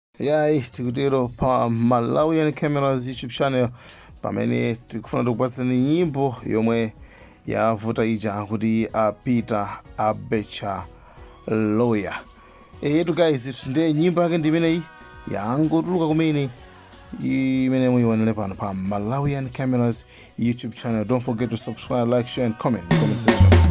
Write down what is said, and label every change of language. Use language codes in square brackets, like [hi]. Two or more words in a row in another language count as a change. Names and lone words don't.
[ny] Yayi tikutero pa Malawian Cameras YouTube channel pamene tikufuna kukupatsani nyimbo yomwe yavuta ija kuti Peter Abecha Lawyer. Yetu guys, ndiye nyimbo yake ndimeneyi yangotuluka kumene imene muyione pano pa Malawian Cameras YouTube channel. [en] Don't forget to subscribe, like, share and comment in the comment section.